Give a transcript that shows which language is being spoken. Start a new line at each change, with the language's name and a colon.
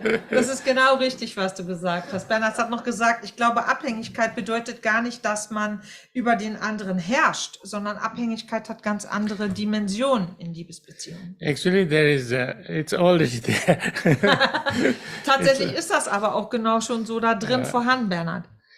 German: Das ist genau richtig, was du gesagt hast. Bernhard hat noch gesagt, ich glaube, Abhängigkeit bedeutet gar nicht, dass man über den anderen herrscht, sondern Abhängigkeit hat ganz andere Dimensionen in Liebesbeziehungen.
English: Actually, it's already there.
German: Tatsächlich ist das aber auch genau schon so da drin vorhanden, Bernhard.